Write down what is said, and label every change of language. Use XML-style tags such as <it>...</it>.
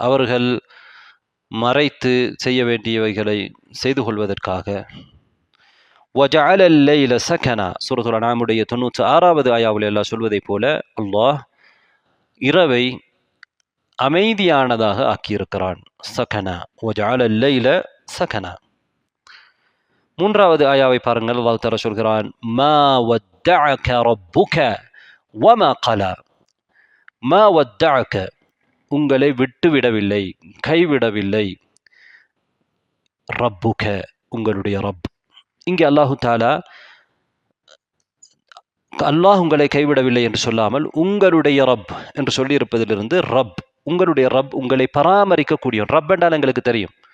<ta>அவர்கள் மறைத்து செய்ய வேண்டியவைகளை செய்து கொள்வதற்காக.</ta> <ar>وَجَعَلَ اللَّيْلَ سَكَنًا,</ar> <ta>சூரத்துல் அன்ஆமுடைய 96வது ஆயாவில் அல்லாஹ் சொல்வதைப் போல அல்லாஹ் இரவை அமைதியானதாக ஆக்கியிருக்கிறான்.</ta> <ar>சகனா وَجَعَلَ اللَّيْلَ سَكَنًا.</ar> <ta>மூன்றாவது ஆயாவை பாருங்கள். அல்லாஹ் தஆலா சொல்கிறான்,</ta> <ar>مَا وَدَّعَكَ رَبُّكَ وَمَا قَلَى.</ar> <ta>மா வத்தஅக, உங்களை விட்டுவிடவில்லை, கைவிடவில்லை. ரப்புக, உங்களுடைய ரப். இங்கே அல்லாஹு தஆலா அல்லாஹ் உங்களை கைவிடவில்லை என்று சொல்லாமல் உங்களுடைய ரப் என்று சொல்லியிருப்பதிலிருந்து ரப், உங்களுடைய ரப் உங்களை பராமரிக்கக்கூடியவன். ரப் என்றால் எங்களுக்கு தெரியும்.</ta>